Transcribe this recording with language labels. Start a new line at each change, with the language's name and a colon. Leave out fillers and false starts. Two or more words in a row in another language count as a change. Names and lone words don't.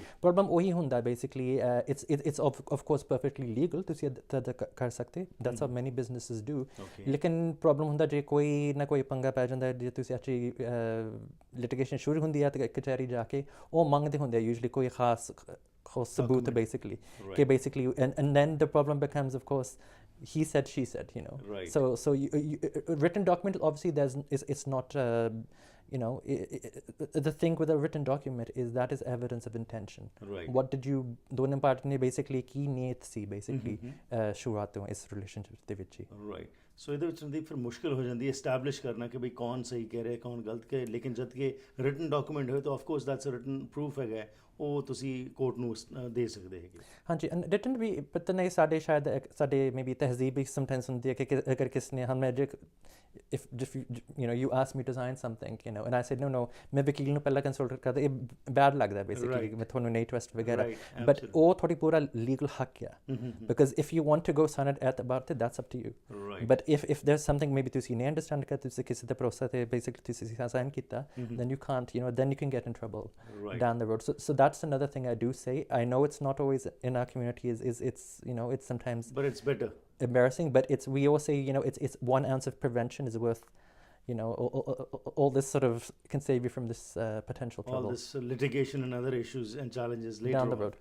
Punjabi: ਪ੍ਰੋਬਲਮ ਉਹੀ ਹੁੰਦਾ ਬੇਸਿਕਲੀ,
English: it's of course perfectly legal,
Punjabi: ਤੁਸੀਂ ਕਰ ਸਕਦੇ,
English: that's how many businesses do.
Punjabi: ਲੇਕਿਨ ਪ੍ਰੋਬਲਮ ਹੁੰਦਾ ਜੇ ਕੋਈ ਨਾ ਕੋਈ ਪੰਗਾ ਪੈ ਜਾਂਦਾ, ਜੇ ਤੁਸੀਂ ਐਕਚੁਅਲੀ ਲਿਟੀਗੇਸ਼ਨ ਸ਼ੁਰੂ ਹੁੰਦੀ ਹੈ ਅਤੇ ਕਚਹਿਰੀ ਜਾ ਕੇ ਉਹ ਮੰਗਦੇ ਹੁੰਦੇ ਆ ਯੂਜਲੀ ਕੋਈ ਖਾਸ sabut
English: basically okay, basically and then the problem becomes, of course, he said she said, right. So written document, obviously it's not the thing with a written document is that is evidence of intention, right. What did you
Punjabi: ਦੋਨੇ ਪਾਰਟੀ ਨੇ basically ਕੀ ਨੀਅਤ ਸੀ basically ਸ਼ੁਰੂਆਤ ਤੋਂ ਇਸ ਰਿਲੇਸ਼ਨਸ਼ਿਪ ਦੇ ਵਿੱਚ ਹੀ, right. ਸੋ ਇਹਦੇ ਵਿੱਚ ਫਿਰ ਮੁਸ਼ਕਿਲ ਹੋ ਜਾਂਦੀ ਹੈ ਐਸਟੈਬਲਿਸ਼ ਕਰਨਾ ਕਿ ਬਈ ਕੌਣ ਸਹੀ ਕਹਿ ਰਿਹਾ ਕੌਣ ਗਲਤ ਕਹਿ, ਲੇਕਿਨ ਜਦ ਕਿ
English: written document
Punjabi: ਹੋਏ ਤਾਂ
English: of course that's a written proof
Punjabi: ਹੈਗਾ, ਉਹ ਤੁਸੀਂ ਕੋਰਟ ਨੂੰ ਦੇ ਸਕਦੇ ਹੈਗੇ। ਹਾਂਜੀ, ਰਿਟਨ ਵੀ ਪਤਾ ਨਹੀਂ ਸਾਡੇ ਮੇਬੀ ਤਹਿਜ਼ੀਬ ਵੀ ਸਮਟਾਈਮਸ ਹੁੰਦੀ ਹੈ ਕਿ ਅਗਰ ਕਿਸ ਨੇ
English: if you ask me to sign something, and I said no,
Punjabi: ਮੈਂ ਵਕੀਲ ਨੂੰ ਪਹਿਲਾਂ ਕੰਸਲਟ ਕਰਦਾ, ਇਹ ਬੈਡ ਲੱਗਦਾ ਬੇਸਿਕਲੀ, ਮੈਂ ਤੁਹਾਨੂੰ ਨਹੀਂ ਟਰਸਟ ਵਗੈਰਾ, ਬਟ ਉਹ ਤੁਹਾਡੀ ਪੂਰਾ ਲੀਗਲ ਹੱਕ ਆ,
English: because if you want to go sign it at about it, that's up to you, but if there's something maybe
Punjabi: ਤੁਸੀਂ ਨਹੀਂ ਅੰਡਰਸਟੈਂਡ ਕਰ, ਤੁਸੀਂ ਕਿਸੇ ਦੇ ਭਰੋਸਾ 'ਤੇ ਬੇਸਿਕਲੀ ਤੁਸੀਂ ਸਾਈਨ ਕੀਤਾ,
English: then you can't, then you can get in trouble down the road. So that's another thing I do say. I know it's not always in our community, it's sometimes, but it's better, embarrassing, but we always say it's 1 ounce of prevention is worth all this sort of can save you from this potential trouble, all this litigation and other issues and challenges later down the road.